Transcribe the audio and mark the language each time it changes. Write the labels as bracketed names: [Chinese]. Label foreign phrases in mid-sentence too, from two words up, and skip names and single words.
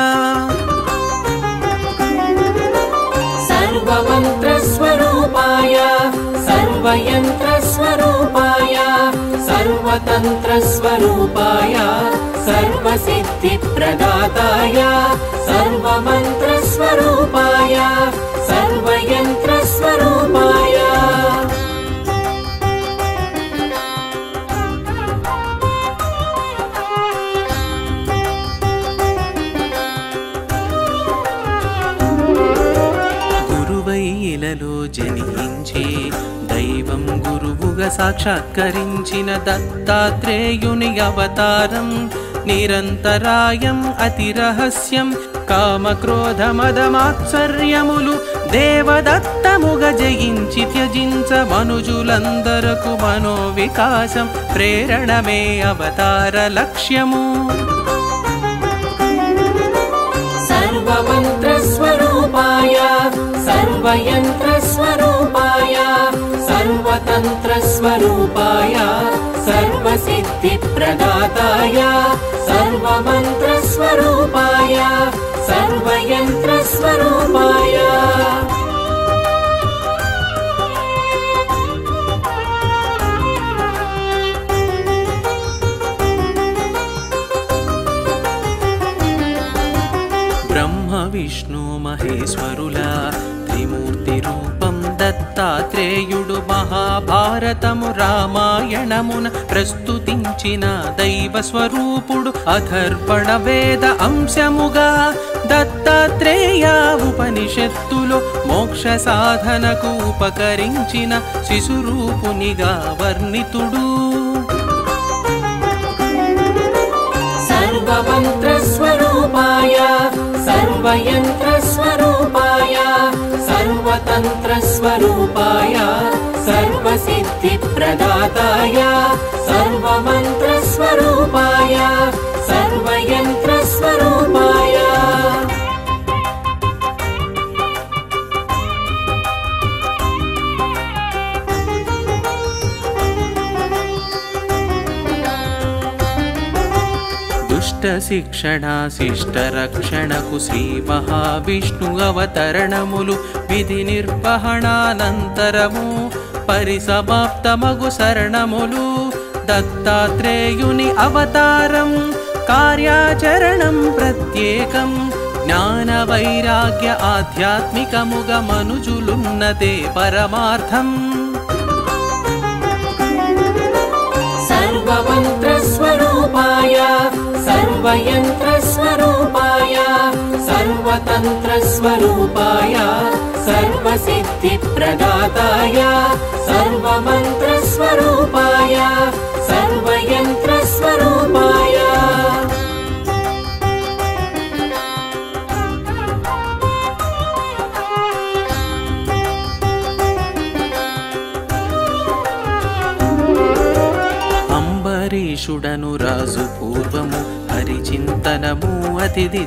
[Sanskrit] सर्वमन्त्रस्वरूपाय सर्वयन्त्रस्वरूपाय सर्वतन्त्रस्वरूपाय सर्वसिद्धिप्रदाताय सर्वमन्त्रस्वरूपाय सर्वयन्त्रस्वरूपाय [Telugu] ఇలలో జనించి దైవం గురువుగా సాక్షాత్కరించిన దత్తాత్రేయుని అవతారం నిరంతరాయం అతి రహస్యం కామక్రోధమదమాత్సర్యములు దేవదత్తముగా జయించి త్యజించ మనుజులందరకు మనోవికాసం ప్రేరణమే అవతార లక్ష్యము [Sanskrit] सर्वमन्त्रस्वरूपाय सर्वयन्त्रस्वरूपाय सर्वतन्त्रस्वरूपाय सर्वसिद्धिप्रदाताय सर्वमन्त्रस्वरूपाय सर्वयन्त्रस्वरूपाय [Telugu] విష్ణు మహేశ్వరుల త్రిమూర్తి రూపం దత్తాత్రేయుడు మహాభారతము రామాయణమున ప్రస్తుతించిన దైవ స్వరూపుడు అథర్వణ వేద అంశముగా దత్తాత్రేయ ఉపనిషత్తులో మోక్ష సాధనకు ఉపకరించిన శిశురూపునిగా వర్ణితుడు [Sanskrit] सर्वमन्त्रस्वरूपाय सर्वयन्त्रस्वरूपाय सर्वतन्त्रस्वरूपाय सर्वसिद्धिप्रदाताय सर्वमन्त्रस्वरूपाय सर्वयन्त्रस्वरूपाय [Telugu] శిక్షణ శిష్ట రక్షణకు శ్రీ మహావిష్ణు అవతరణములు విధి నిర్వహణానంతరము పరిసమాప్తమగు శరణములు దత్తాత్రేయుని అవతారం కార్యాచరణం ప్రత్యేకం జ్ఞాన వైరాగ్య ఆధ్యాత్మికముగ మనుజులున్నదే పరమార్థం [Sanskrit] सर्वमन्त्रस्वरूपाय सर्वयन्त्रस्वरूपाय सर्वतन्त्रस्वरूपाय सर्वसिद्धिप्रदाताय सर्वमन्त्रस्वरूपाय सर्वयन्त्रस्वरूपाय [Telugu] అంబరీషుడను రాజు పూర్వము హరిచింతనము అతిథి